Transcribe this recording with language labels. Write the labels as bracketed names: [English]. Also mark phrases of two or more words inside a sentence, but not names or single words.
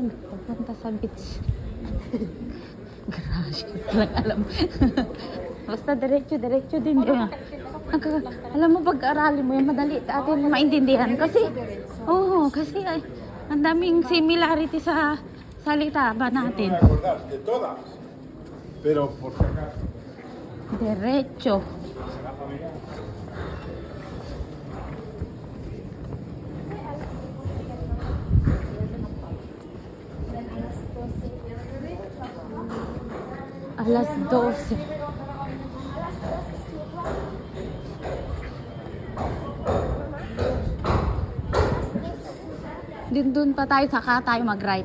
[Filipino] Papunta sa beach. Gracias lang alam. Basta diretso din. Alam mo, pag-aralin mo yan, madali atin maintindihan. Kasi, kasi ay, ang daming similarity sa salita ba natin. Pero [Spanish] por si acaso. [Filipino] Derecho. Alas 12. Doon pa tayo, saka tayo mag-right.